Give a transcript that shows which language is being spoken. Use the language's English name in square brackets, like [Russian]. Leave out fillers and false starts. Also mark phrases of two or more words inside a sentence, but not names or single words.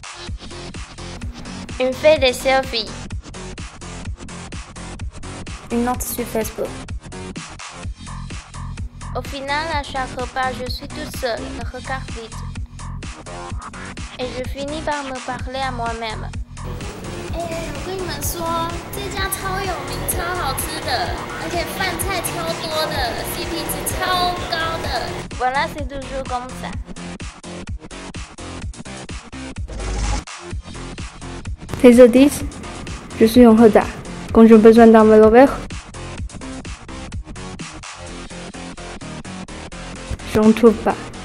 [French] Une fait des selfies. Une autre sur Facebook. Au final, à chaque repas, je suis toute seule, le regard vide. Et je finis par me parler à moi-même. [Chinese] 我跟你们说，这家超有名、超好吃的，而且饭菜超多的 ，CP 值超高的。 [French] Voilà, c'est toujours comme ça. Les audices, je suis en retard. Quand j'ai besoin d'un vélo vert, je n'en trouve pas.